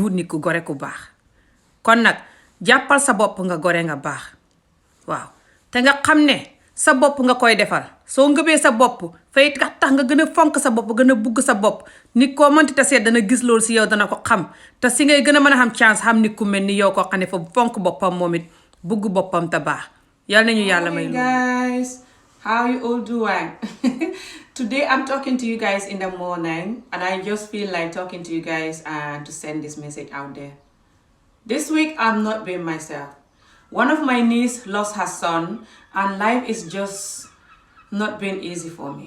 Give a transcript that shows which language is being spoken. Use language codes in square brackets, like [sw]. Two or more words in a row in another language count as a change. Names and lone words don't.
[wo] wut nit ku gore ku baax kon nag jàppal sa bopp nga gore nga baax waaw te nga xam ne sa bopp nga koy defal soo ngëbee sa bopp fay tax nga gën a fonk sa bopp gën a bugg sa bopp nit koo mënti te seet dana gis loolu si yow dana ko xam te si ngay gën a mën a xam chance xam nit ku mel ni yow koo xam ne fa fonk boppam moom it bugg boppam te baax yàlla nañu yàlla may [en] guys, how you all doing? Today I'm talking to you guys in the morning and I just feel like talking to you guys and to send this message out there. This week I'm not being myself. One of my niece lost her son and life is just not been easy for me.